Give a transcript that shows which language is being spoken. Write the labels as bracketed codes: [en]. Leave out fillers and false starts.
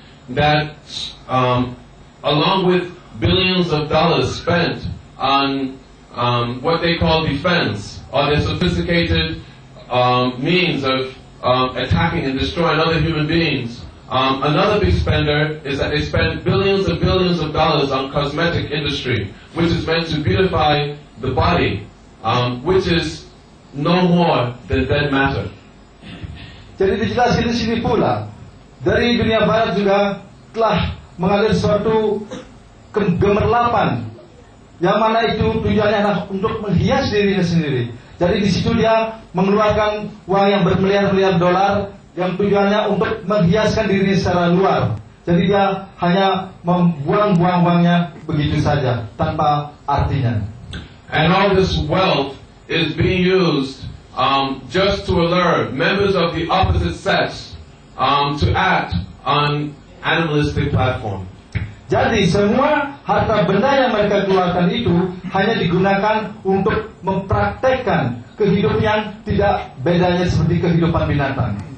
[en] That along with billions of dollars spent on what they call defense, or the sophisticated means of attacking and destroying other human beings, another big spender is that they spend billions and billions of dollars on cosmetic industry, which is meant to beautify the body, which is no more than dead matter. [id] Jadi dijelaskan di sini pula, dari dunia barat juga telah mengalir suatu gemerlapan, yang mana itu tujuannya adalah untuk menghias dirinya sendiri. Jadi di situ dia mengeluarkan uang yang bermiliar-miliar dolar, yang tujuannya untuk menghiaskan dirinya secara luar. Jadi dia hanya membuang-buang uangnya begitu saja, tanpa artinya. [en] And all this wealth is being used just to allure members of the opposite sex to act on animalistic platform. [id] Jadi semua harta benda yang mereka keluarkan itu hanya digunakan untuk mempraktekkan kehidupan yang tidak bedanya seperti kehidupan binatang.